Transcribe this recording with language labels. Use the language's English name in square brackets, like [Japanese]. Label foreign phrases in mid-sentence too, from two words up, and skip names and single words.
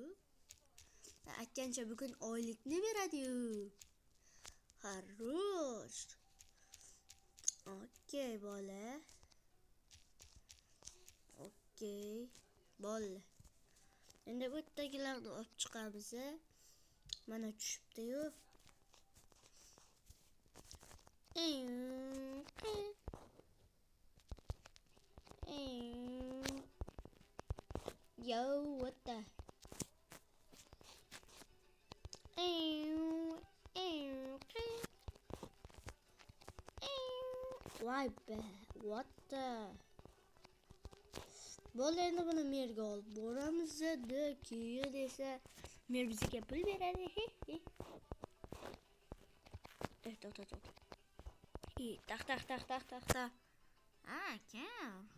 [Uzbek] Aytgancha bugun oylikni beradi-yu. Xarosh. Okey bola. Okey. Bola. Endi bu yerdagilarni olib chiqamiz. Mana tushibdi-yu. [English] Yo, what the? Why be? What the? [Uzbek] Bo'ldi, endi buni merga olib boramiz-da, keyin esa mer bizga pul beradi. To'xta. Tax. Kim?